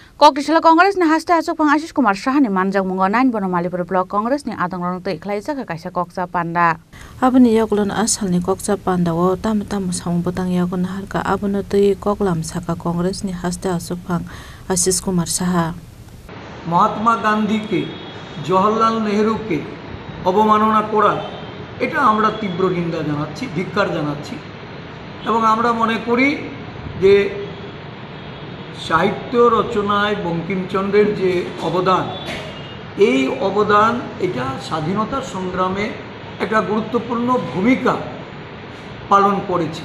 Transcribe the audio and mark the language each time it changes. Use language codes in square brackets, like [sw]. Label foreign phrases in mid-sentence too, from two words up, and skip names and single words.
[trp] Koktisala Congress ni haste asuk pang Ashish Kumar Shah ni manjang mungo 9 bono Malipur Block Congress ni adang rong tei khlaijak ka kaisa koksa panda. Aboni yakulon asal ni koksa panda wo tam samung botang yakun harka abono tei koklam saka Congress ni haste asuk pang Ashish Kumar Shah. [bn] মহাত্মা গান্ধীকে জওহরলাল নেহরুকে অবমাননা করা এটা আমরা তীব্র নিন্দা জানাচ্ছি, ধিক্কার জানাচ্ছি এবং আমরা মনে করি যে সাহিত্য রচনায় বঙ্কিমচন্দ্রের যে অবদান, এই অবদান এটা স্বাধীনতা সংগ্রামে একটা গুরুত্বপূর্ণ ভূমিকা পালন করেছে।